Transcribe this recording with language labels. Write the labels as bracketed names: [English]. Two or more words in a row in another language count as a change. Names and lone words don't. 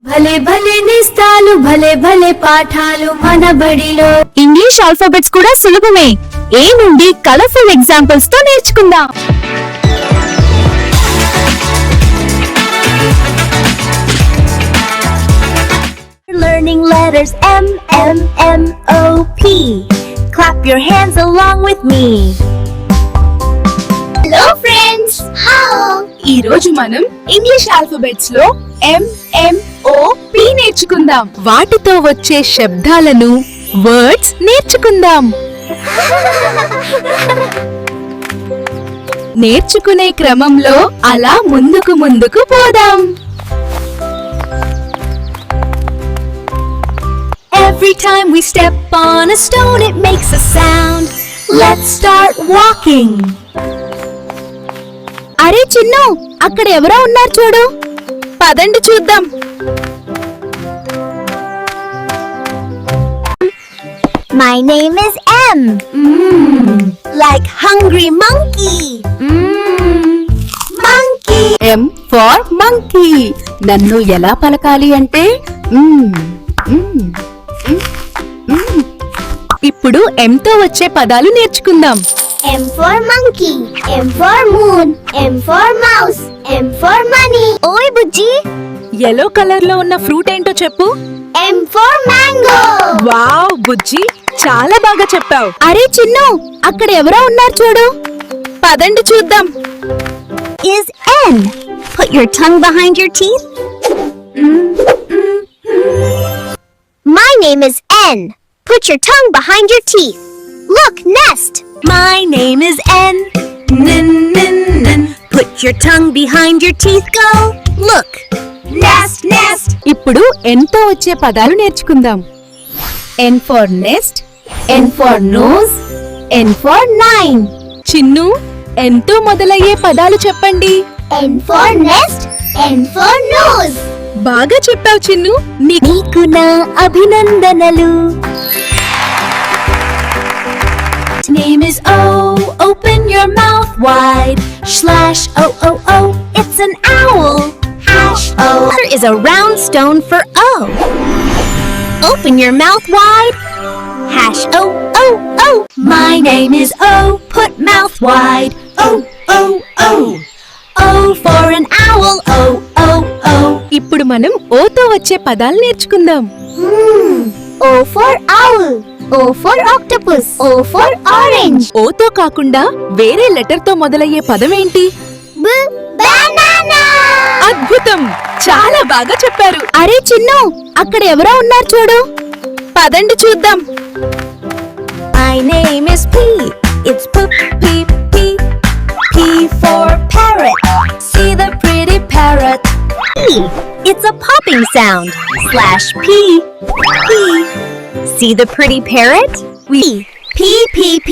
[Telugu] భలే భలే నేస్తాలు భలే భలే పాఠాలు మన బడిలో. [English] English alphabets [Telugu] కూడా సులభమే. ఏ నుండి [English] colorful examples [Telugu] తో నేర్చుకుందాం. [English] Learning letters M M M O P. Clap your hands along with me. Hello friends. How? [Telugu] ఈ రోజు మనం [English] English alphabets [Telugu] లో M M O P నేర్చుకుందాం. వాటితో వచ్చే శబ్దాలను వర్డ్స్ నేర్చుకుందాం. నేర్చుకునే క్రమంలో అలా ముందుకు పోదాం. [English] Every time we step on a stone, it makes a sound. Let's start walking. [Telugu] అరే చిన్ను, అక్కడ ఎవరో ఉన్నారు చూడు. పదండి చూద్దాం. [English] My name is M. Like hungry monkey. Monkey. M for monkey. [Telugu] నన్ను ఎలా పలకాలి అంటే ఇప్పుడు M తో వచ్చే పదాలు నేర్చుకుందాం. [English] M for monkey, M for moon, M for mouse, M for money. [Telugu] Oy bujji, [English] yellow color [Telugu] లో ఉన్న ఫ్రూట్ ఏంటో చెప్పు. [English] M for mango. [Telugu] వావ్ బుజ్జి, చాలా బాగా చెప్పావు. అరే చిన్ను, అక్కడ ఎవరో ఉన్నారు చూడు. పదండి చూద్దాం. [English] Is N. Put your tongue behind your teeth. My name is N. Put your tongue behind your teeth. Look, nest. My name is N. N. Put your tongue behind your teeth. Go. Look. Nest, nest. [Telugu] ఇప్పుడు N తో వచ్చే పదాలు నేర్చుకుందాం. [English] N for nest, N for nose, N for nine. [Telugu] చిన్ను, N తో మొదలయ్యే పదాలు చెప్పండి. N for nest, N for nose. బాగా చెప్పావు చిన్ను. నీకు నా అభినందనలు. [English] Name is O. Open your mouth wide. Slash O O O. It's an owl. Hash O. There is a round stone for O. Open your mouth wide. Hash O O O. My name is O. Put mouth wide. O O O. O for an owl. O O O. [Telugu] ఇప్పుడు మనం O తో వచ్చే పదాలు నేర్చుకుందాం. [English] O for owl. O for octopus. O for orange. [Telugu] O తో కాకుండా వేరే లెటర్ తో మొదలయ్యే పదం ఏంటి? [English] Banana. [Telugu] అద్భుతం, చాలా బాగా చెప్పారు. అరే చిన్ను, అక్కడ ఎవరో ఉన్నారు చూడు. పదండి చూద్దాం. [English] My name is P. It's P P P. P for parrot. See the pretty parrot. P. It's a popping sound. Slash P P. See the pretty parrot? We P P P.